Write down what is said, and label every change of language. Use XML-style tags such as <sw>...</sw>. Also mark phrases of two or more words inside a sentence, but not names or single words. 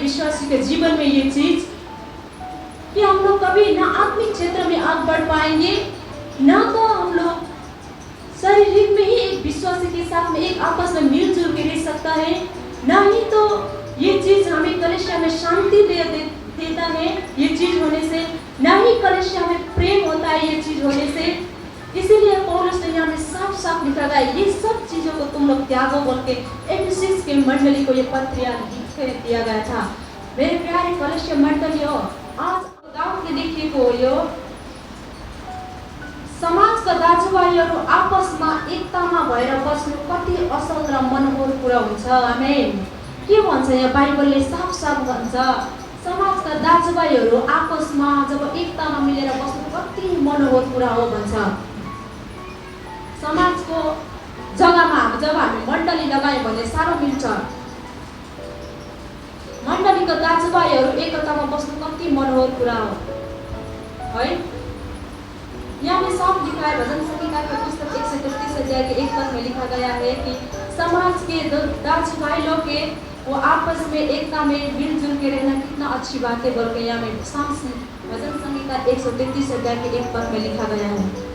<hi>विश्वासी के जीवन में, ये चीज कि हम लोग कभी ना आत्मिक क्षेत्र में आगे बढ़ पाएंगे, ना तो हम लोग शारीरिक में ही एक विश्वासी के साथ में एक आपस में मिलजुल के रह सकता है, ना ही तो ये चीज हमें कलीसिया में शांति देता है ये चीज होने से, ना ही कलीसिया में प्रेम होता है ये चीज होने से। इसीलिए पौलुस ने यहाँ में साफ साफ लिखा गया, ये सब चीजों को तुम लोग त्यागो बोल के एफिसस के मंडली को ये पत्रिया लिख दिया गया था।</hi> <ne>मेरे प्यारे कलीसिया मंडली हो, आज दाउदले लेखेको यो समाजका दाजुभाइहरू आपसमा एकतामा भएर बस्नु कति असल र मनोहर कुरा हुन्छ। आमेन। के भन्छ यहाँ बाइबलले साफ साफ भन्छ, समाजका दाजुभाइहरू आपसमा जब एकतामा मिलेर बस्नु कति मनोहर कुरा हो भन्छ। समाजको जग्गामा जब हामी मण्डली लगायौँ भने साह्रो मिल्छ। मण्डलीका दाजुभाइहरू एकतामा बस्नु कति मनोहर कुरा हो है।</ne> <hi>यहाँ में साफ लिखा है, भजन संहिता का पुस्तक 133 अध्याय के 1 पद में लिखा गया है कि समाज के दाजू भाई लोग के वो आपस में एकता में मिलजुल के रहना कितना अच्छी बात है बोल के यहाँ में भजन संहिता 133 अध्याय के 1 पद में लिखा गया है।</hi>